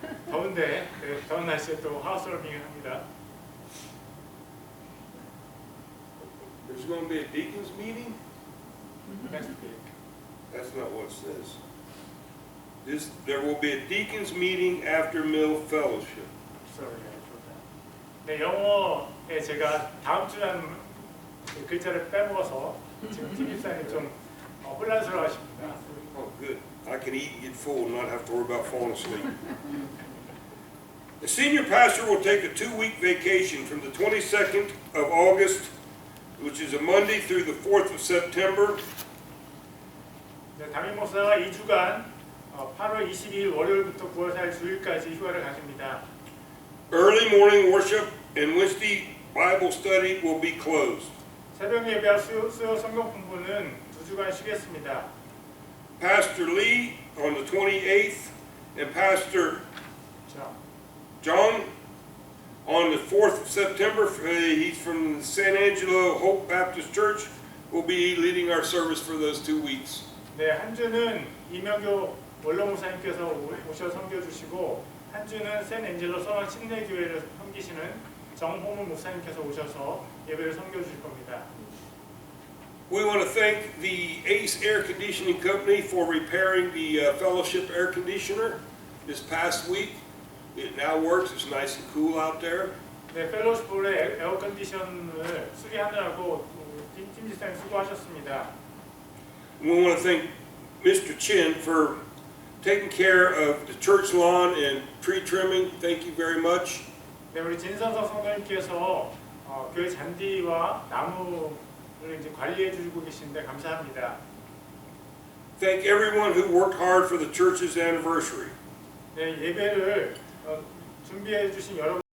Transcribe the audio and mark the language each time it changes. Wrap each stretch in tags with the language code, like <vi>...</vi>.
<ko>더운데 더운 날씨에 또 하우스워밍을 합니다.</ko> <en>There's going to be a deacons meeting? Next week. That's not what it says. There will be a deacons meeting after Mill Fellowship.</en> <ko>Sorry, 네, 영어에 제가 다음 주라는 글자를 빼먹어서 지금 팀입사님 좀 혼란스러워하십니다.</ko> <en>Oh, good. I can eat and get full and not have to worry about falling asleep. The senior pastor will take a 2-week vacation from the 22nd of August, which is a Monday, through the 4th of September.</en> <ko>네, 담임 목사가 2주간 8월 22일 월요일부터 9월 4일 주일까지 휴가를 가집니다.</ko> <en>Early morning worship and Wednesday Bible study will be closed.</en> <ko>새벽 예배와 수요 성경 공부는 2주간 쉬겠습니다.</ko> <en>Pastor Lee on the 28th and Pastor</en> <ko>자,</ko> <en>John on the 4th of September. He's from San Angelo Hope Baptist Church. Will be leading our service for those 2 weeks.</en> <ko>네, 한 주는 이명교 원로 목사님께서 오셔 섬겨주시고 한 주는 샌앤젤로 서방 침례교회를 섬기시는 정호문 목사님께서 오셔서 예배를 섬겨주실 겁니다.</ko> <en>We want to thank the Ace Air Conditioning Company for repairing the fellowship air conditioner this past week. It now works. It's nice and cool out there.</en> <ko>네, 펠로시볼의 에어컨디션을 수리하느라고 팀지사님 수고하셨습니다.</ko> <en>We want to thank Mr. Chin for taking care of the church lawn and tree trimming. Thank you very much.</en> <ko>네, 우리 진선석 성도님께서 교회 잔디와 나무를 이제 관리해 주고 계신데 감사합니다.</ko> <en>Thank everyone who worked hard for the church's anniversary.</en> <ko>네, 예배를 준비해 주신 여러분</ko>